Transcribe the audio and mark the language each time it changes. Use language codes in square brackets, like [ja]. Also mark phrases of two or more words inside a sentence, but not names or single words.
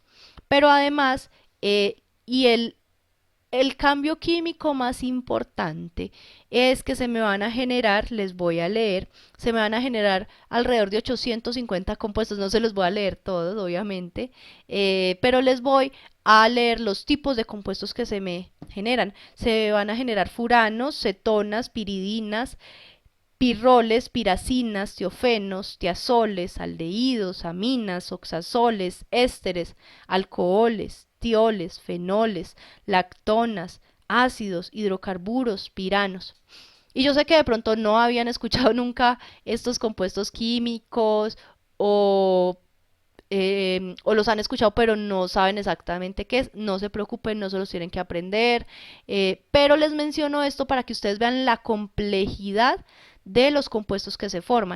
[es] Pero además, y el cambio químico más importante es que se me van a generar, les voy a leer, se me van a generar alrededor de 850 compuestos, no se los voy a leer todos, obviamente, pero les voy a leer los tipos de compuestos que se me generan. Se van a generar furanos, cetonas, piridinas, pirroles, piracinas, tiofenos, tiazoles, aldehídos, aminas, oxazoles, ésteres, alcoholes, tioles, fenoles, lactonas, ácidos, hidrocarburos, piranos. Y yo sé que de pronto no habían escuchado nunca estos compuestos químicos o, o los han escuchado pero no saben exactamente qué es. No se preocupen, no se los tienen que aprender. Pero les menciono esto para que ustedes vean la complejidad de los compuestos que se forman.